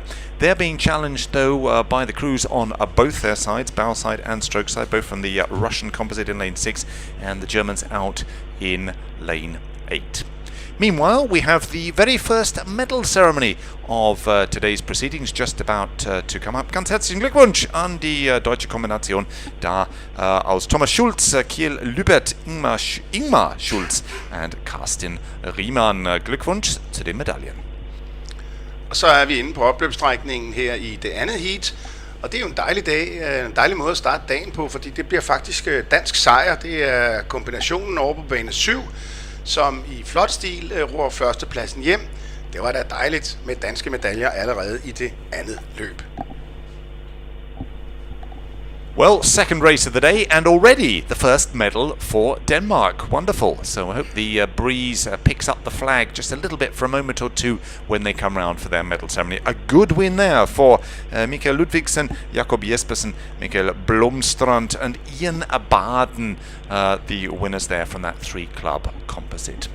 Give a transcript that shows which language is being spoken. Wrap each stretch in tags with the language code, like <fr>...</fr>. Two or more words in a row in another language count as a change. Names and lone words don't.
<en>They're being challenged though by the crews on both their sides, bow side and stroke side, both from the Russian composite in lane 6 and the Germans out in lane 8. Meanwhile, we have the very first medal ceremony of today's proceedings just about to come up.</en> <de>Ganz herzlichen Glückwunsch an die deutsche Kombination da aus Thomas Schulz, Kiel Lübert, Ingmar Schulz and Carsten Riemann. Glückwunsch zu den Medaillen.</de> <da>Og så er vi inde på opløbsstrækningen her i det andet heat. Og det er jo en dejlig dag, en dejlig måde at starte dagen på, fordi det bliver faktisk dansk sejr. Det er kombinationen over på bane 7, som i flot stil ror førstepladsen hjem. Det var da dejligt med danske medaljer allerede i det andet løb.</da> <en>Well, second race of the day and already the first medal for Denmark. Wonderful. So I hope the breeze picks up the flag just a little bit for a moment or two when they come round for their medal ceremony. A good win there for Michael Ludvigsen, Jakob Jespersen, Michael Blomstrand and Ian Baden, the winners there from that 3-club composite.</en>